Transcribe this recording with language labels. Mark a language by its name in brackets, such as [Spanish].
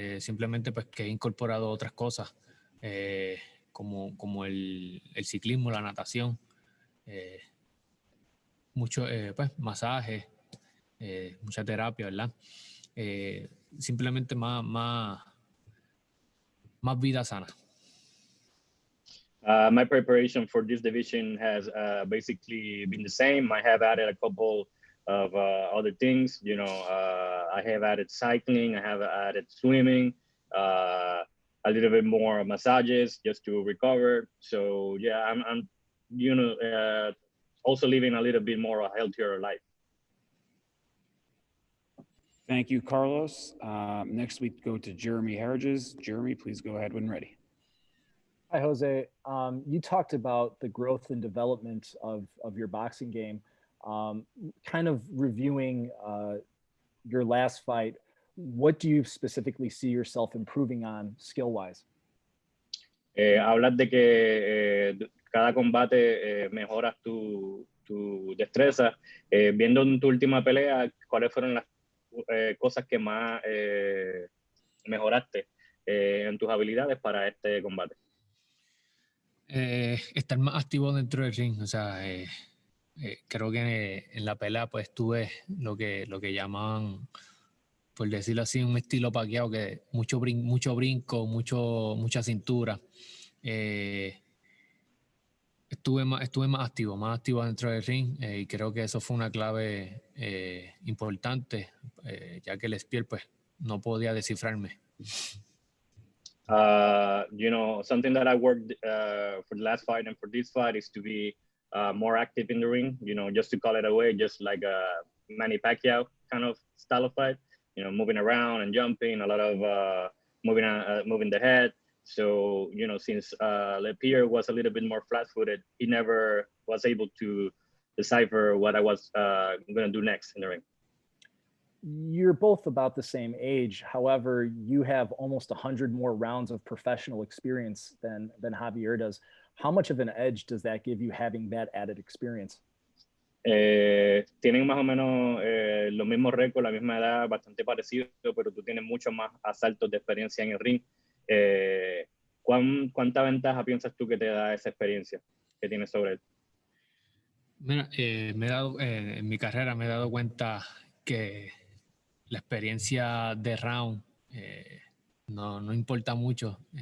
[Spanish] Simplemente pues que he incorporado otras cosas, como el ciclismo, la natación, mucho pues masaje, mucha terapia, ¿verdad? Simplemente más vida sana. [English] My preparation for this division has basically been the same. I have added a couple of other things. You know, I have added cycling. I have added swimming. A little bit more massages just to recover. So yeah, I'm you know, also living a little bit more a healthier life. Thank you, Carlos. Next we go to Jeremy Harridges. Jeremy, please go ahead when ready. Hi, Jose. You talked about the growth and development of your boxing game. Kind of reviewing your last fight, what do you specifically see yourself improving on skill-wise? [Spanish] Hablas de que cada combate mejoras tu destreza. Viendo en tu última pelea, ¿cuáles fueron las cosas que más mejoraste en tus habilidades para este combate? Estar más activo dentro del ring. O sea, creo que en la pelea pues tuve lo que llaman, por decirlo así, un estilo paqueado, que mucho brinco, mucha cintura. Estuve más activo dentro del ring, y creo que eso fue una clave importante, ya que el Spear pues no podía descifrarme. [English] You know, something that I worked for the last fight and for this fight is to be more active in the ring, you know, just to call it away, just like a Manny Pacquiao kind of style of fight, you know, moving around and jumping, a lot of moving the head. So, you know, since Lepier was a little bit more flat-footed, he never was able to decipher what I was going to do next in the ring. You're both about the same age. However, you have almost 100 more rounds of professional experience than Javier does. How much of an edge does that give you having that added experience? [Spanish] Tienen más o menos los mismos récords, la misma edad, bastante parecido, pero tú tienes mucho más asaltos de experiencia en el ring. ¿Cuánta ventaja piensas tú que te da esa experiencia que tienes sobre él? Mira, en mi carrera me he dado cuenta que la experiencia de round no importa mucho.